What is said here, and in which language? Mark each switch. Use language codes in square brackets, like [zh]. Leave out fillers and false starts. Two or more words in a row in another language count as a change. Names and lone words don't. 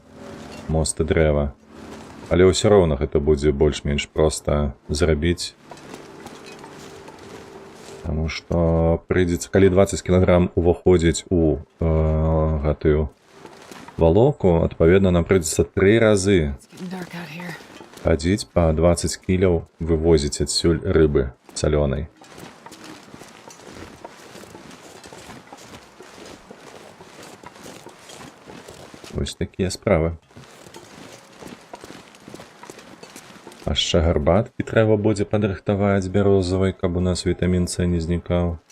[be] Мост і дрэва. Але ўсё роўна гэта будзе больш-менш проста зрабіць. Таму што прыйдзецца, калі 20 кілаграм уваходзіць у гэтую валоўку, адпаведна нам прыйдзецца 3 разы [en] It's getting dark out here. [be] хадзіць па 20 кіляў, вывозіць адсюль рыбы салёнай. Вось такія справы. А яшчэ гарбаткі трэба будзе падрыхтаваць бярозавай, каб у нас вітамін С не знікаў.